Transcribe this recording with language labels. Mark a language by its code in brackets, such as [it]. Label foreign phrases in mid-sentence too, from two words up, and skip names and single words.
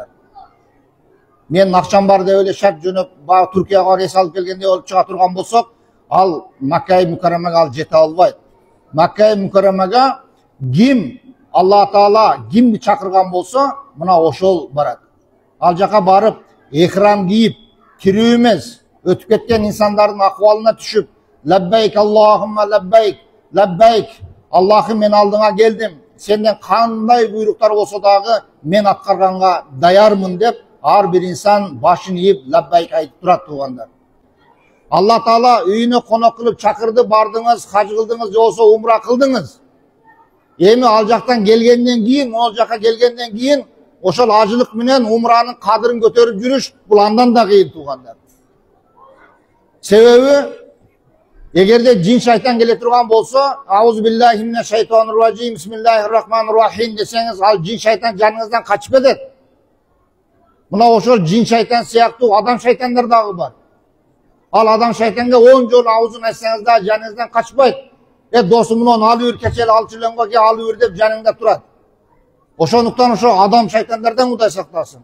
[ky] Мен акчам бар деп эле шарт жөнөп, Түркияга рейс алып келгенде болуп чыга турган болсок, ал Макка Мукаррамага ал жете албайт. Макка Мукаррамага ким Алла Таала кимди чакырган болсо, мына ошол барат. Ал жака барып, эхрам кийип, кирүү эмес, өтүп кеткен инсандардын акыбалына түшүп, [ar] لبيك اللهم لبيك لبيك, [ky] Аллахым мен алдыңа келдим, сенден кандай буйруктар болсо дагы мен аткарганга даярмын деп, ар бир инсан башын ийип лаббайк айтып турат туугандар. Алла Таала үйүнө конок кылып чакырды, бардыңыз, хаж кылдыңыз, же болбосо умра кылдыңыз. Эми ал жактан келгенден кийин, ол жака келгенден кийин ошол ажылык менен умранын кадырын көтөрүп жүрүш бул андан да кыйын туугандар. Себеби эгерде жин шайтан келе турган болсо, [ar] أعوذ بالله من الشيطان الرجيم بسم الله الرحمن الرحيم [ky] десеңиз, ал жин шайтан жаныңыздан качып кетет. Мына ошол жин шайтан сыяктуу адам шайтандар дагы бар. Ал адам шайтанга 10 жолу аузун ачсаңыз да жаныңыздан качпайт. Досум мунун алып бир кечел алчылаңга ке алып бир деп жаныңда турат. Ошондуктан ошо адам шайтандардан Кудай сактасын.